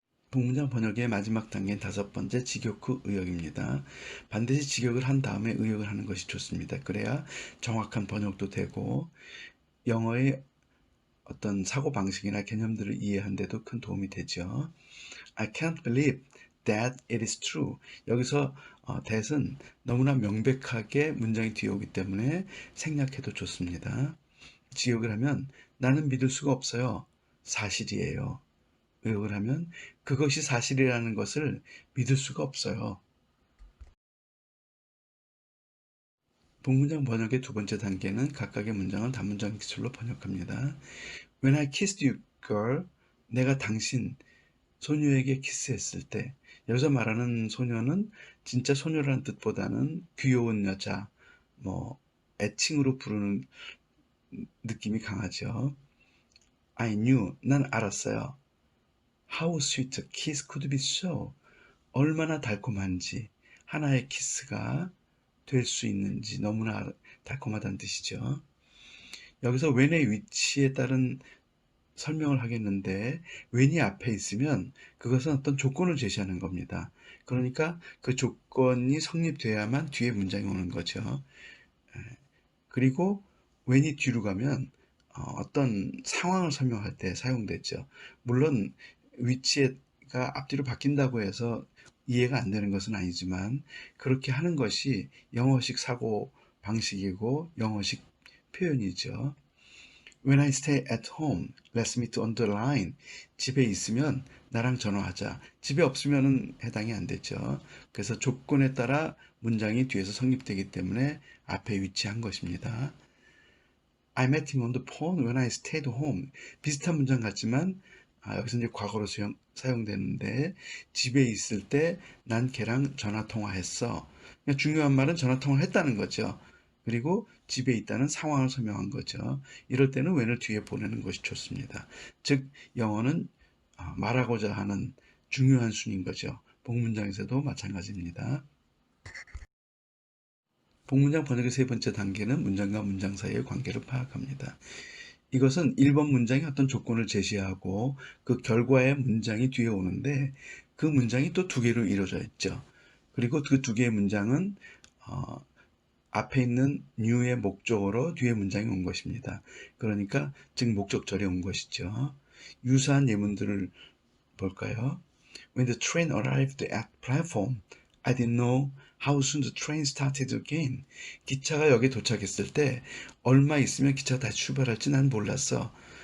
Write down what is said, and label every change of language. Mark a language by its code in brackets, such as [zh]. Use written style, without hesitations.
[ko] 복문장 번역의 마지막 단계는 다섯 번째 직역 후 의역입니다. 반드시 직역을 한 다음에 의역을 하는 것이 좋습니다. 그래야 정확한 번역도 되고 영어의 어떤 사고방식이나 개념들을 이해하는 데도 큰 도움이 되죠. [en] I can't believe that it is true. [ko] 여기서 that은 너무나 명백하게 문장이 뒤에 오기 때문에 생략해도 좋습니다. 직역을 하면 나는 믿을 수가 없어요. 사실이에요. 의역을 하면 그것이 사실이라는 것을 믿을 수가 없어요. 복문장 번역의 두 번째 단계는 각각의 문장을 단문장 기술로 번역합니다. [en] When I kissed you, girl, [ko] 내가 당신 소녀에게 키스했을 때, 여기서 말하는 소녀는 진짜 소녀라는 뜻보다는 귀여운 여자, 애칭으로 부르는 느낌이 강하죠. [en] I knew, [ko] 난 알았어요. [en] How sweet a kiss could be so. [ko] 얼마나 달콤한지, 하나의 키스가 될 수 있는지 너무나 달콤하다는 뜻이죠. 여기서 when의 위치에 따른 설명을 하겠는데 when이 앞에 있으면 그것은 어떤 조건을 제시하는 겁니다. 그러니까 그 조건이 성립돼야만 뒤에 문장이 오는 거죠. 그리고 when이 뒤로 가면 어떤 상황을 설명할 때 사용되죠. 물론 위치가 앞뒤로 바뀐다고 해서 이해가 안 되는 것은 아니지만 그렇게 하는 것이 영어식 사고 방식이고 영어식 표현이죠. [en] When I stay at home, let's meet on the line. [ko] 집에 있으면 나랑 전화하자. 집에 없으면 해당이 안 되죠. 그래서 조건에 따라 문장이 뒤에서 성립되기 때문에 앞에 위치한 것입니다. [en] I met him on the phone when I stayed home. [ko] 비슷한 문장 같지만 여기서 이제 과거로 사용되는데 집에 있을 때 난 걔랑 전화 통화했어. 그러니까 중요한 말은 전화 통화를 했다는 거죠. 그리고 집에 있다는 상황을 설명한 거죠. 이럴 때는 when을 뒤에 보내는 것이 좋습니다. 즉 영어는 말하고자 하는 중요한 순인 거죠. 복문장에서도 마찬가지입니다. 복문장 번역의 세 번째 단계는 문장과 문장 사이의 관계를 파악합니다. 이것은 1번 문장이 어떤 조건을 제시하고 그 결과의 문장이 뒤에 오는데 그 문장이 또 두 개로 이루어져 있죠. 그리고 그 두 개의 문장은 앞에 있는 new의 목적어로 뒤에 문장이 온 것입니다. 그러니까 즉 목적절이 온 것이죠. 유사한 예문들을 볼까요? [en] When the train arrived at platform, I didn't know how soon the train started again. [ko] 기차가 여기 도착했을 때 얼마 있으면 기차가 다시 출발할지 난 몰랐어.